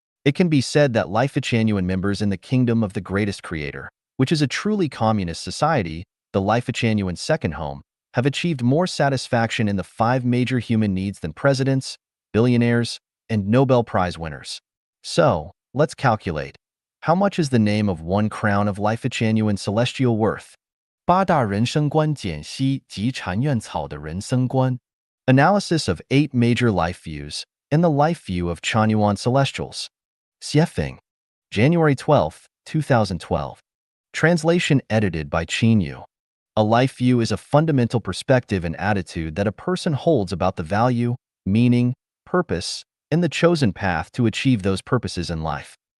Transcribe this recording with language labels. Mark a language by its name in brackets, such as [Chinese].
[English] It can be said that life is genuine members in the kingdom of the greatest creator, which is a truly communist society. The life is genuine second home, have achieved more satisfaction in the 5 major human needs than presidents, billionaires, and Nobel Prize winners. So, let's calculate. How much is the name of one crown of life is genuine celestial worth? [Chinese] 八大人生观解析及禅院草的人生观 [English] Analysis of 8 major life views and the life view of Chanyuan Celestials. Xiefeng, January 12, 2012. Translation edited by Qinyu. A life view is a fundamental perspective and attitude that a person holds about the value, meaning, purpose, and the chosen path to achieve those purposes in life.